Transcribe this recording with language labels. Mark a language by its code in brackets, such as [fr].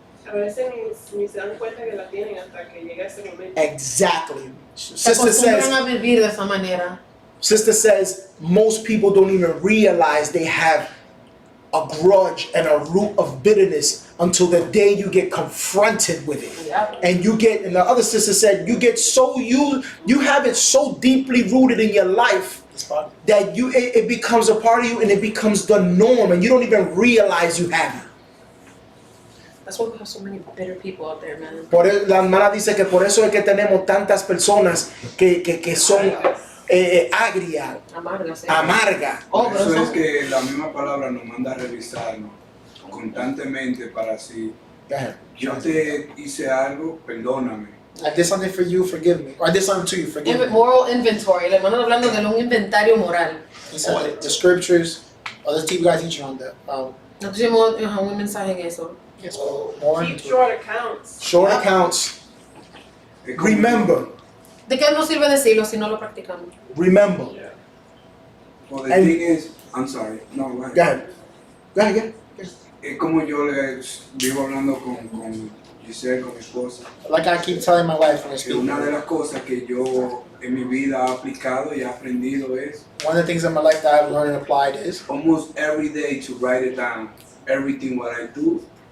[es] A veces ni se dan cuenta que la tienen hasta que llega ese momento. [en] Exactly. [es] Se [en] Sister [es] acostumbran [en] says, [es] a vivir de esa manera. [en] Sister says most people don't even realize they have a grudge and a root of bitterness until the day you get confronted with it. And you get, and the other sister said, you get so, you have it so deeply rooted in your life that it becomes a part of you and it becomes the norm and you don't even realize you have it. That's why we have so many bitter people out there, man. [es] La hermana dice que por eso es que tenemos tantas personas que son agria, amarga. Por eso es que la misma palabra nos manda a revisarnos constantemente para así. Yo te hice algo, perdóname. [en] I did something for you, forgive me. Or I did something to you, forgive me. Moral inventory. [es] El hermano hablando de un inventario moral. [en] The scriptures, let's keep guys teaching on that. [es] Nosotros hicimos un mensaje en eso. [en] Yes, more Keep short accounts. short accounts. Remember. [es] ¿De qué nos sirve decirlo si no lo practicamos? [en] Remember. Well, the thing is, I'm sorry, no, go ahead. Go ahead. Go ahead, yeah. [es] Es como yo le vivo hablando con Giselle, con mi esposa, [en] Like I keep telling my wife when I [es] que [en] speak. [es] una de las cosas que yo en mi vida he aplicado y he aprendido es [en] One of the things in my life that I've learned and applied is almost every day to write it down, everything what I do,